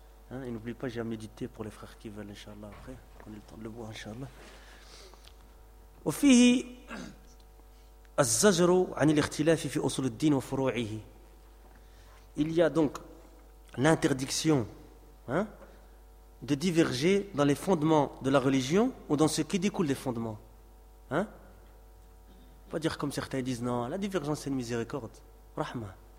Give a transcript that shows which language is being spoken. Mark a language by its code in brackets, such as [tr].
[fr] Hein, et n'oublie pas, j'ai amené du thé pour les frères qui veulent, Inch'Allah, après, qu'on ait le temps de le boire, Inch'Allah. [ar] وفيه الزجر عن الاختلاف في أصول الدين وفروعه. [fr] Il y a donc l'interdiction, hein, de diverger dans les fondements de la religion ou dans ce qui découle des fondements. Hein? Pas dire comme certains disent, non, la divergence c'est une miséricorde. Rahma.